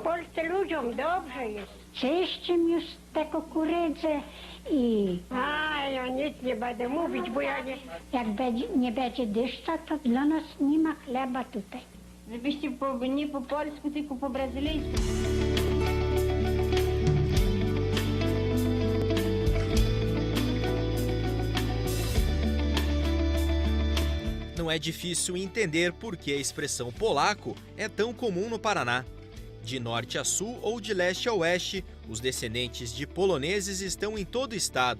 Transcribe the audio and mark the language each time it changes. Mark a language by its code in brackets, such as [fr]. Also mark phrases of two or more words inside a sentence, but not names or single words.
[pl] W Polsce ludziom dobrze jest. Czyszczym już tę kukurydzę i A, ja nic nie będę mówić, bo ja nie... jak nie będzie deszcza, to dla nas nie ma chleba tutaj. Żebyście nie po polsku, tylko po brazylijsku. [pt] Não é difícil entender por que a expressão polaco é tão comum no Paraná. De norte a sul ou de leste a oeste, os descendentes de poloneses estão em todo o estado.